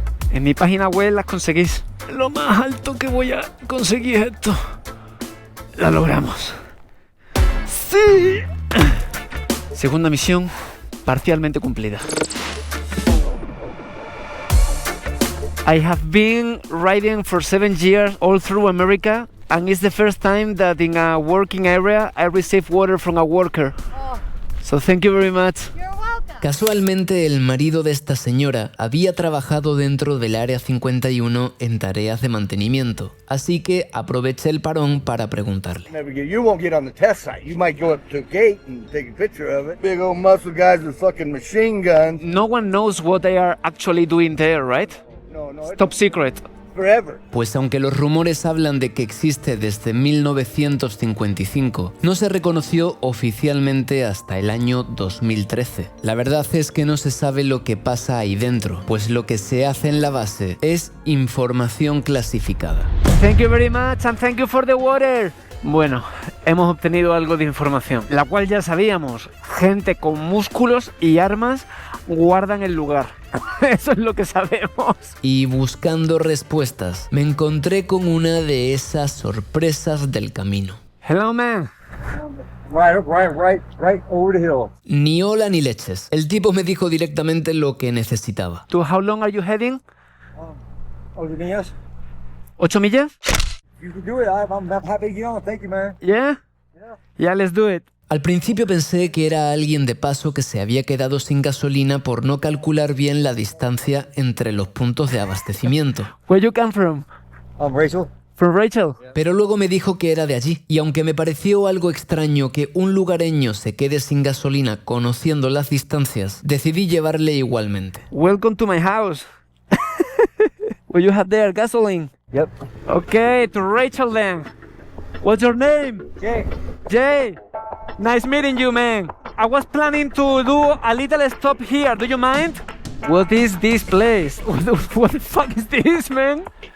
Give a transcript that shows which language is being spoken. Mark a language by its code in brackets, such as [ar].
[es] En mi página web las conseguís. Lo más alto que voy a conseguir es esto. Lo logramos. ¡Sí! Segunda misión parcialmente cumplida. [en] I have been riding for 7 years all through America, and it's the first time that in a working area I receive water from a worker. So thank you very much. You're welcome. [es] Casualmente, el marido de esta señora había trabajado dentro del Área 51 en tareas de mantenimiento, así que aproveché el parón para preguntarle. [en] You won't get on the test site. You might go up to a gate and take a picture of it. Big old muscle guys with fucking machine guns. No one knows what they are actually doing there, right? No, it's Top secret. forever. [es] Pues aunque los rumores hablan de que existe desde 1955, no se reconoció oficialmente hasta el año 2013. La verdad es que no se sabe lo que pasa ahí dentro, pues lo que se hace en la base es información clasificada. [en] Thank you very much and thank you for the water. [es] Bueno, hemos obtenido algo de información, la cual ya sabíamos. Gente con músculos y armas guardan el lugar. Eso es lo que sabemos. Y buscando respuestas, me encontré con una de esas sorpresas del camino. [en] Hello, man. Right over the hill. [es] Ni hola ni leches. El tipo me dijo directamente lo que necesitaba. [en] To how long are you heading? Oh, you need us? [es] 8 millas? [en] You can do it. I'm happy to get on. Thank you, man. Yeah? Yeah, let's do it. [es] Al principio pensé que era alguien de paso que se había quedado sin gasolina por no calcular bien la distancia entre los puntos de abastecimiento. [en] Where you come from? I'm Rachel. From Rachel? [es] Pero luego me dijo que era de allí, y aunque me pareció algo extraño que un lugareño se quede sin gasolina conociendo las distancias, decidí llevarle igualmente. [en] Welcome to my house. Will you have there gasoline? Yep. Okay, to Rachel then. What's your name? Jay. Jay. Nice meeting you, man. I was planning to do a little stop here. Do you mind? What is this place? What the fuck is this, man?